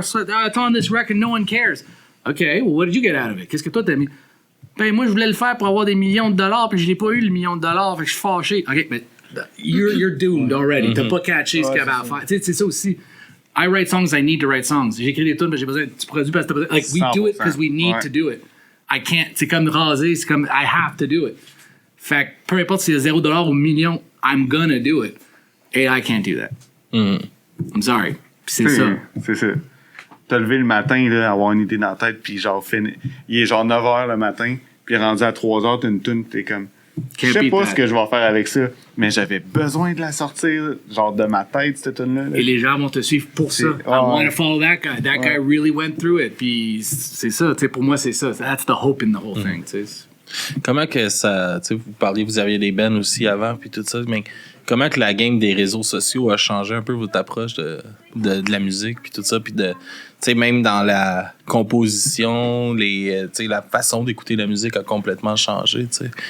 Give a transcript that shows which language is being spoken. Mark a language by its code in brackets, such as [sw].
[en] It's on this record, no one cares. Okay, well, what did you get out of it? [fr] Qu'est-ce que toi t'as mis? Ben moi, je voulais le faire pour avoir des millions de dollars, puis je l'ai pas eu le million de dollars, fait que je suis fâché. [en] Ok, mais you're doomed already. [fr] T'as pas catché ce qu'il y avait à faire. Tu sais, c'est ça aussi. [en] I write songs, I need to write songs. [fr] J'écris des tunes, mais j'ai besoin. Tu produis parce que t'as besoin. [en] Like, we do it because we need to do it. I can't. [fr] C'est comme raser, c'est comme [en] I have to do it. [fr] Fait que peu importe si c'est $0 ou million, [en] I'm gonna do it. Et I can't do that. I'm sorry. [fr] Puis c'est ça. C'est ça. T'as levé le matin, là, avoir une idée dans la tête, puis genre, il est genre 9h le matin, puis rendu à 3h, t'as une tune, t'es comme, je sais pas ce que je vais faire avec ça, mais j'avais besoin de la sortir, genre, de ma tête, cette tune-là. Là. Et les gens vont te suivre pour ça. [en] I want to follow that guy. That guy really went through it. [fr] Puis c'est ça, tu sais, pour moi, c'est ça. [en] That's the hope in the whole thing, [fr] tu sais. Comment que ça, tu sais, vous aviez des bands aussi avant, puis tout ça, mais comment que la game des réseaux sociaux a changé un peu votre approche de la musique, puis tout ça, puis de, tu sais, même dans la composition, tu sais, la façon d'écouter la musique a complètement changé, tu sais.